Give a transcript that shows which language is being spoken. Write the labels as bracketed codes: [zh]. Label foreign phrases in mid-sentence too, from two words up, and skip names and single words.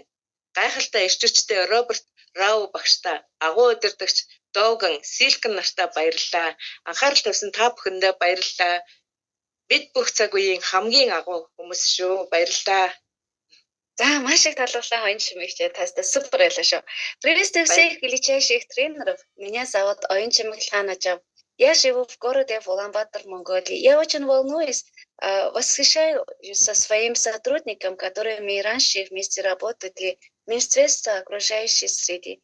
[mn] Гайхалтай эрч хүчтэй Роберт Рау багштай, агуу удирдагч Доган Силкэн нартаа баярлалаа. Анхаарал тавьсан та бүхэндээ баярлалаа. Бид бүх цаг үеийн хамгийн агуу хүмүүс шүү. Баярлалаа. За, маш их талархлаа оюун чимэгч тастаа супер байлаа шүү. [ru] Приветствую всех величайших тренеров. Меня зовут Оюун Чимэг Ланаджав. Я живу в городе Улан-Батор, Монголии. Я очень волнуюсь, восхищаюсь со своим сотрудником, которыми раньше вместе работали в Министерстве окружающей среды.